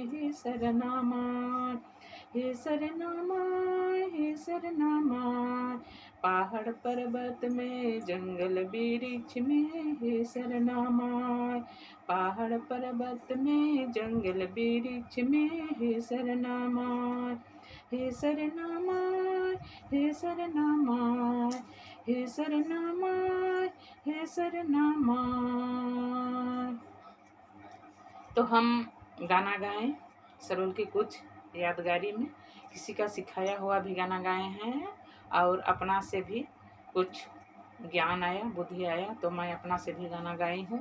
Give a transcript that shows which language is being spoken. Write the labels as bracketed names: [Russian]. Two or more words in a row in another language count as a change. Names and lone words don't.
[Hindi] हे सरनामाय, हे सरनामाय, हे सरनामाय, पहाड़ पर्वत में जंगल वृक्ष में हे सरनामाय, पहाड़ पर्वत में जंगल वृक्ष में हे सरनामाय, हे सरनामाय, हे सरनामाय, हे सरनामाय, हे सरनामाय। तो हम गाना गाएं सरोल की कुछ यादगारी में, किसी का सिखाया हुआ भी गाना गाए हैं और अपना से भी कुछ ज्ञान आया, बुद्धि आया, तो मैं अपना से भी गाना गाई हूँ।